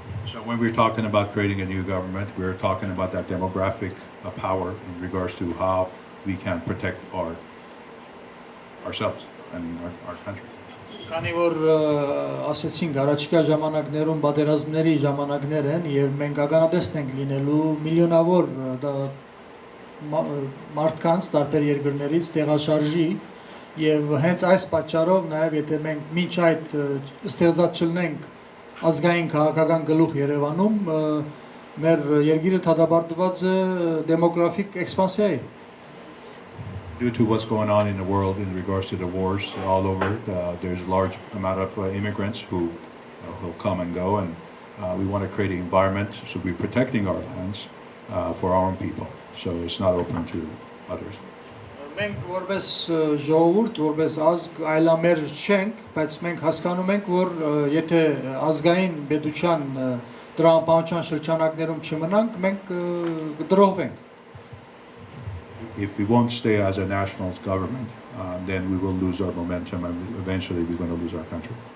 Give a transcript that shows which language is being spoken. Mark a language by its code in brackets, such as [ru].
[en] So when we're talking about creating a new government, we're talking about that demographic power in regards to how we can protect ourselves and our country. [hy] Քանի որ ասեցինք առաջիկա ժամանակներում պատերազմների ժամանակներ են եւ մենք ականատեսն ենք լինելու միլիոնավոր մարդկանց տարբեր երկրներից տեղաշարժի եւ հենց այս պատճառով նաեւ եթե մենք մինչ այդ ստեղծած չլինենք ազգային քաղաքական գլուխ Երևանում, մեր երկիրը դատապարտված է դեմոգրաֆիկ էքսպանսիայի. [en] Due to what's going on in the world in regards to the wars all over, there's a large amount of immigrants who will come and go, and we want to create an environment so we're protecting our lands for our own people, so it's not open to others. [hy] Մենք որպես ժողովուրդ, որպես ազգ այլամերժ չենք, բայց մենք հասկանում ենք, որ եթե ազգային պետության տրամաբանության շրջանակներում չմնանք, մենք կտրողվենք. [en] If we won't stay as a national government, then we will lose our momentum and eventually we're going to lose our country.